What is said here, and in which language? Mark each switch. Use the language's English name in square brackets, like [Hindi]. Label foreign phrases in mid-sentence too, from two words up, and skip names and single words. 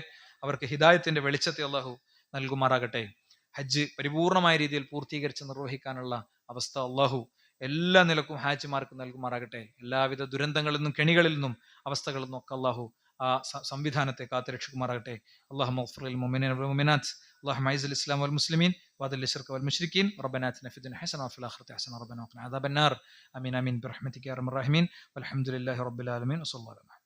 [Malayalam] അവർക്ക് ഹിദായത്തിന്റെ വെളിച്ചത്തെ അള്ളാഹു നൽകുമാറാകട്ടെ. ഹജ്ജ് പരിപൂർണമായ രീതിയിൽ പൂർത്തീകരിച്ച് നിർവഹിക്കാനുള്ള അവസ്ഥ അള്ളാഹു എല്ലാ നിലക്കും ഹാജിമാർക്ക് നൽകുമാറാകട്ടെ. എല്ലാവിധ ദുരന്തങ്ങളിൽ നിന്നും കെണികളിൽ നിന്നും അവസ്ഥകളിൽ നിന്നും ഒക്കെ അള്ളാഹു ആ സംവിധാനത്തെ കാത്തുരക്ഷിക്കുമാറാകട്ടെ. [Arabic] اللهم اغفر للمؤمنين والمؤمنات اللهم اعز الاسلام والمسلمين واذل الشرك والمشركين ربنا اتنا في الدنيا حسنه وفي الاخره حسنه ربنا وقنا عذاب النار امين امين برحمتك يا ارحم الراحمين والحمد لله رب العالمين وصلى الله عليه وسلم.